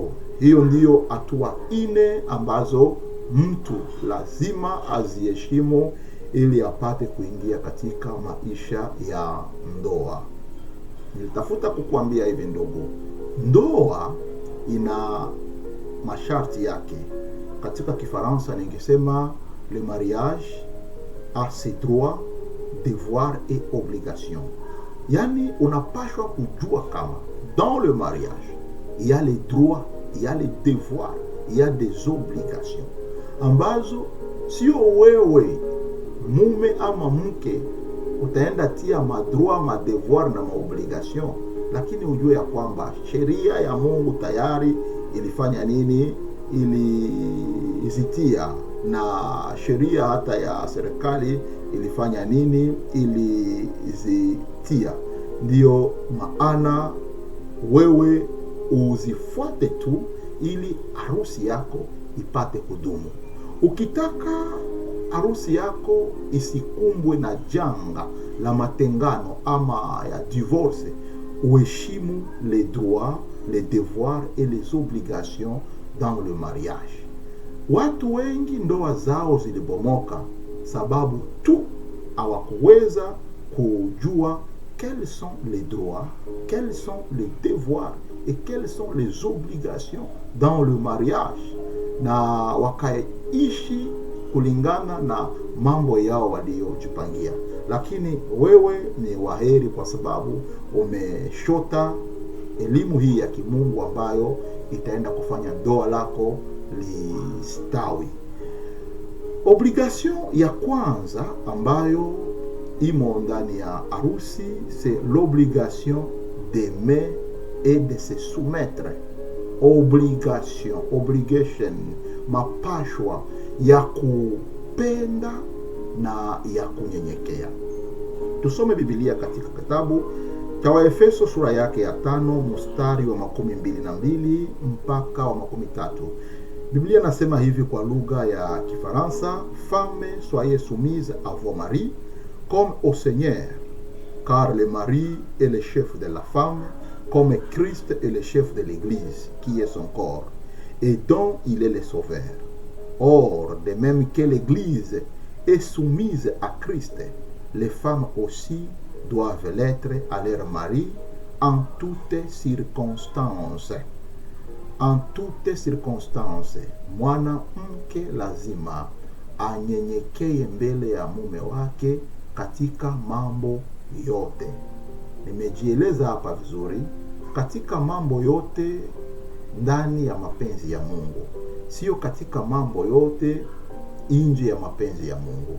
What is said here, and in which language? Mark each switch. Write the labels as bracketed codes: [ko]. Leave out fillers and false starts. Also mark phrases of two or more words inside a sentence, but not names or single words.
[sw] Hiyo ndiyo hatua 4 ambazo mtu lazima aziheshimu ili apate kuingia katika maisha ya ndoa. Nilitafuta kukuambia hivi ndugu, ndoa ina masharti yake. Katika Kifaransa ningesema [fr] le mariage a ses droits, devoirs et obligations. [sw] Yani unapashwa kujua kama [fr] dans le mariage il y a les droits, il y a les devoirs, il y a des obligations [sw] ambazo sio wewe mume ama mke utaenda tia madroit, madevoir na maobligation, lakini ujue ya kwamba sheria ya Mungu tayari ilifanya nini? Ilizitia, na sheria hata ya serikali ilifanya nini? Ilizitia. Ndiyo maana wewe uzifuate tu ili harusi yako ipate kudumu. Ukitaka harusi yako isikumbwe na janga la matengano ama ya divorce, uheshimu [fr] les droits, les devoirs et les obligations dans le mariage. [sw] Watu wengi ndoa zao zilibomoka sababu tu hawakuweza kujua [fr] quels sont les droits, quels sont les devoirs et quelles sont les obligations dans le mariage, [sw] na wakaishi kulingana na mambo yao waliojipangia. Lakini wewe ni waheri kwa sababu umeshota elimu hii ya kimungu ambayo itaenda kufanya ndoa lako listawi. Obligation ya kwanza ambayo imo ndani ya harusi, [fr] c'est l'obligation d'aimer et de se soumettre. [sw] Obligation, mapashwa ya kupenda na ya kunyenyekea. Tusome Biblia katika kitabu cha Waefeso sura yake ya 5 mstari wa 22 mpaka wa 13. Biblia nasema hivi kwa lugha ya Kifaransa: [fr] Femmes, soyez soumises à vos maris comme au Seigneur, car le mari est le chef de la femme, comme Christ est le chef de l'Église, qui est son corps, et dont il est le sauveur. Or, de même que l'Église est soumise à Christ, les femmes aussi doivent l'être à leur mari en toutes circonstances. En toutes circonstances, [sw] mwanamke lazima anyenyekee mbele ya mume wake katika mambo yote. Nimejieleza hapa vizuri, katika mambo yote ndani ya mapenzi ya Mungu, sio katika mambo yote nje ya mapenzi ya Mungu.